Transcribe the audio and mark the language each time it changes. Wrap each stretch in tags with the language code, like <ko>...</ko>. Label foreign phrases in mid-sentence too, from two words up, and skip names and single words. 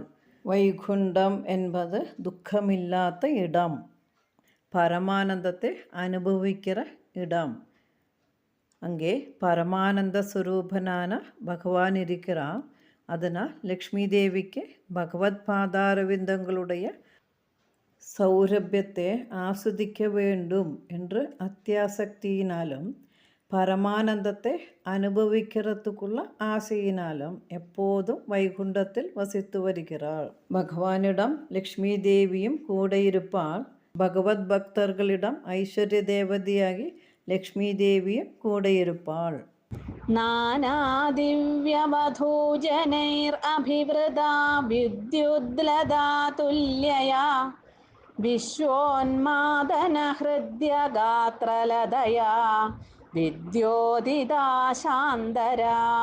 <ta>வைகுண்டம் என்பது துக்கமில்லாத இடம், பரமானந்தத்தை அனுபவிக்கிற இடம். அங்கே பரமானந்த சுரூபனான பகவான் இருக்கிறார். அதனால் லக்ஷ்மி தேவிக்கு பகவத் பாதாரவிந்தங்களுடைய சௌரப்யத்தை ஆஸ்வதிக்க வேண்டும் என்று அத்தியாசக்தியினாலும் பரமானந்தத்தை அனுபவிக்கிறதுக்குள்ள ஆசையினாலும் எப்போதும் வைகுண்டத்தில் வசித்து வருகிறாள். பகவானிடம் லக்ஷ்மி தேவியும் கூட இருப்பாள். பகவத் பக்தர்களிடம் ஐஸ்வர்ய தேவதையாகி லக்ஷ்மி தேவியும் கூட இருப்பாள்.</ta> <sa>नानादिव्यवधूजनैरभिवृता विद्युद्लता तुल्यया विश्वोन्मादनहृद्यगात्रलदया विद्योदिता शान्तरा</sa>